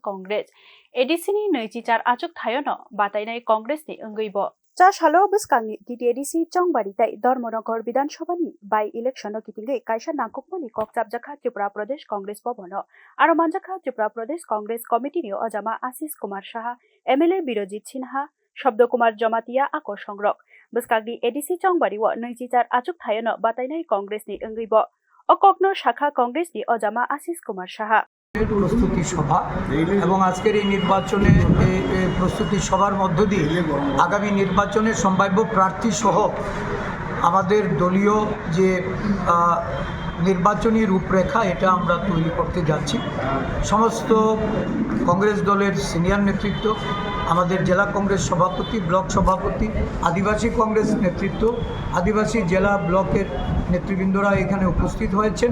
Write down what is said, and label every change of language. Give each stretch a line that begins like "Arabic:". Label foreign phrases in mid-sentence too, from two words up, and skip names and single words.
Kok Borok: Congress ADC ni neichichar achuk thayono batainai Congress ni ongeibo cha salo biskangni TTADC Chongbari tai Dharmanagor Bidhan Sabha ni by election no kitingai kaisa nangkukmani kokchap jakha Tripura Pradesh Congress bobano aro manjakha Tripura Pradesh Congress Committee ni Ajama Ashish Kumar Saha MLA Birojit Sinha Shabda Kumar Jamatia Ako Songrok Biskagni ADC Chongbariwo neichichar achuk thayono batainai Congress ni ongeibo okokno shakha Congress ni Ajama Ashish Kumar Saha
Bangla: প্রস্তুতি সভা এবং আজকের এই নির্বাচনে প্রস্তুতি সভার মধ্য দিয়ে আগামী নির্বাচনে সম্ভাব্য প্রার্থী সহ আমাদের দলীয় যে নির্বাচনী রূপরেখা এটা আমরা তৈরি করতে যাচ্ছি। সমস্ত কংগ্রেস দলের সিনিয়র নেতৃত্ব, আমাদের জেলা কংগ্রেস সভাপতি, ব্লক সভাপতি, আদিবাসী কংগ্রেস নেতৃত্ব, আদিবাসী জেলা ব্লকের নেতৃবৃন্দরা এখানে উপস্থিত হয়েছেন।